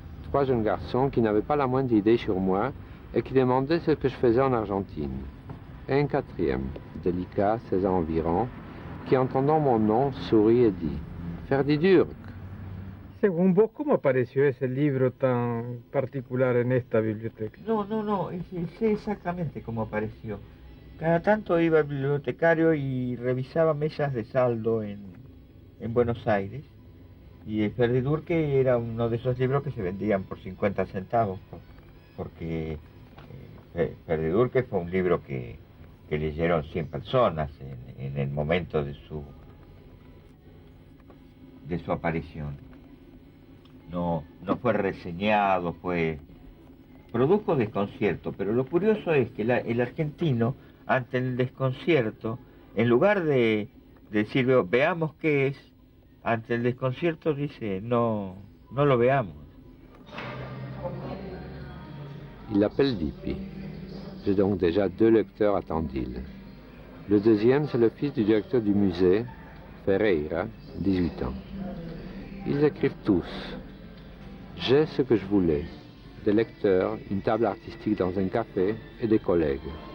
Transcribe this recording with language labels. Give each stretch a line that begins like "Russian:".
French: 3 jeunes garçons qui n'avaient pas la moindre idée sur moi et qui demandaient ce que je faisais en Argentine. Et un quatrième, délicat, 16 ans environ, qui entendant mon nom sourit et dit « Ferdidurk ».
Spanish: Según vos, ¿cómo apareció ese libro tan particular en esta biblioteca? No, sé exactamente cómo apareció. Cada tanto iba al bibliotecario y revisaba mesas de saldo en Buenos Aires. Y el Ferdidurque era uno de esos libros que se vendían por 50 centavos, porque Ferdidurque fue un libro que leyeron 100 personas en el momento de su aparición. No fue reseñado, produjo desconcierto, pero lo curioso es que el argentino, ante el desconcierto, en lugar de decir, veamos qué es, ante el desconcierto dice, no lo veamos.
French: Il l'appelle Lippi. J'ai donc déjà 2 lecteurs à Tandil. Le deuxième, c'est le fils du directeur du musée, Ferreira, 18 ans. Ils écrivent tous. J'ai ce que je voulais. Des lecteurs, une table artistique dans un café et des collègues.